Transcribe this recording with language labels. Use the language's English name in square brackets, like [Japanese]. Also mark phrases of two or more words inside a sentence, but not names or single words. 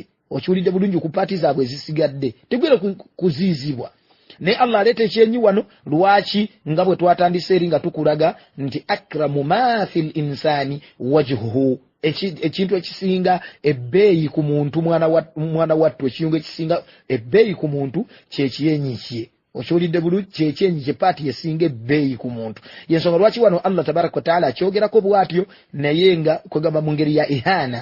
[Ganda] Okiwulidde bulungi, ku paati zaabwe ezisigadde tegwera kuziyizibwa. Ne Allah aleeta ekyenyi wano lwaki? Nga bwe twatandise eri nga tukulaga nti [Arabic] أكرم ما في الإنسان وجهه, [Ganda] ekintu ekisinga ebbeeyi ku muntu, mwana wattu, ekiyungu ekisinga ebbeeyi ku muntu kyekyenyi kye. Okiwulidde bulungi, kyekyenyi kye paati esinga ebbeeyi ku muntu. Yensonga lwaki wano [Arabic] الله تبارك وتعالى [Ganda] akyogerako bwatyo, naye nga kwegamba mu ngeri ya ihana.